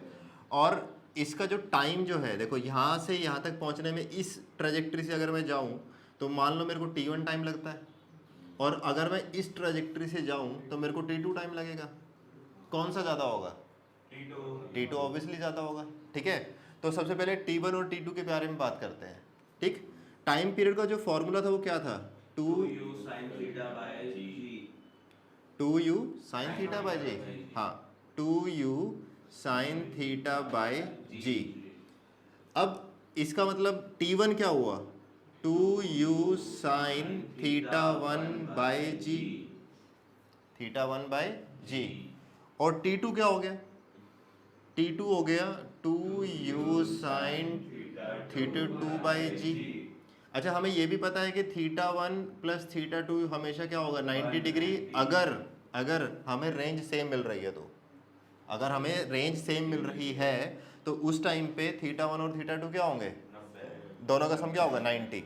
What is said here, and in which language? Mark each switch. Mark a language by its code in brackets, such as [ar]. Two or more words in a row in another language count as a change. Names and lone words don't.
[hi] और इसका जो टाइम जो है, देखो यहाँ से यहाँ तक पहुँचने में इस ट्रेजेक्ट्री से अगर मैं जाऊँ तो मान लो मेरे को t1 टाइम लगता है और अगर मैं इस ट्रेजेक्ट्री से जाऊँ तो मेरे को t2 टाइम लगेगा। कौन सा ज़्यादा होगा? T2 ऑब्वियसली ज़्यादा होगा, ठीक है। तो सबसे पहले T1 और T2 के बारे में बात करते हैं, ठीक। [en] time period [hi] का जो फॉर्मूला था वो क्या था? [en] 2u sin theta by g। 2u sin theta by g, हाँ 2u sin theta by g। [hi] अब इसका मतलब T1 क्या हुआ? [en] 2u sin theta 1 by g, theta 1 by g। [hi] और T2 क्या हो गया? T2 हो गया [en] 2u sin theta 2 by g। [hi] अच्छा, हमें ये भी पता है कि θ1 प्लस θ2 हमेशा क्या होगा? 90 डिग्री। अगर हमें [en] range same [hi] मिल रही है तो, अगर हमें [en] range same [hi] मिल रही है तो उस टाइम पे θ1 और θ2 क्या होंगे? दोनों का सम क्या होगा? 90।